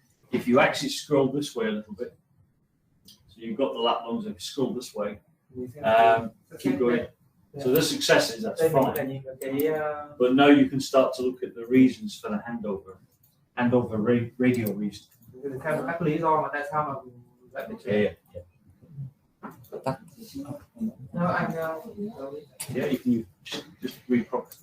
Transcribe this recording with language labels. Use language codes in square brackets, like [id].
[en] If you actually scroll this way a little bit, so you've got the lap loans. If you scroll this way, keep going. So the successes, that's fine. But now you can start to look at the reasons for the handover radio reason. [vi] Theo các lý do mà tại sao mà lại bị trễ. [en] Yeah. [vi] Anh [en] Yeah, you can just read properly.